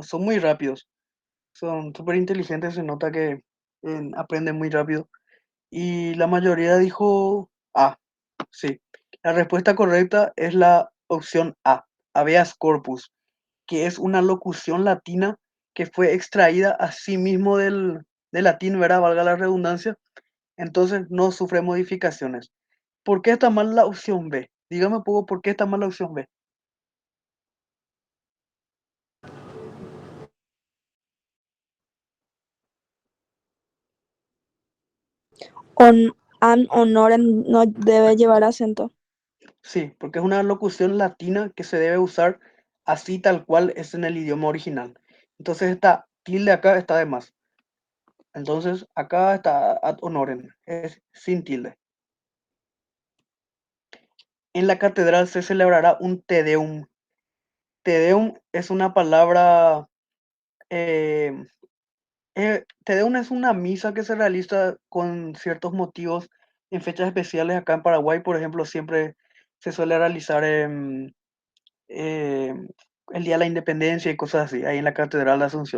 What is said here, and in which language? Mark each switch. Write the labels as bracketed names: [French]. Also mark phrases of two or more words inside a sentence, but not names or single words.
[Spanish] Son muy rápidos. Son súper inteligentes. Se nota que aprenden muy rápido. Y la mayoría dijo A. Sí. La respuesta correcta es la opción A. [Latin] Habeas corpus, [Spanish] que es una locución latina que fue extraída así mismo del latín, ¿verdad? Valga la redundancia. Entonces no sufre modificaciones. ¿Por qué está mal la opción B? Dígame un poco por qué está mal la opción B. [Latin] An honorem [Spanish] no debe llevar acento. Sí, porque es una locución latina que se debe usar así tal cual es en el idioma original. Entonces esta tilde acá está de más. Entonces acá está [Latin] ad honorem, [Spanish] es sin tilde. En la catedral se celebrará un Te Deum. Te Deum es una palabra, eh, Te Deum es una misa que se realiza con ciertos motivos en fechas especiales acá en Paraguay, por ejemplo, siempre se suele realizar eh, el Día de la Independencia y cosas así, ahí en la Catedral de Asunción.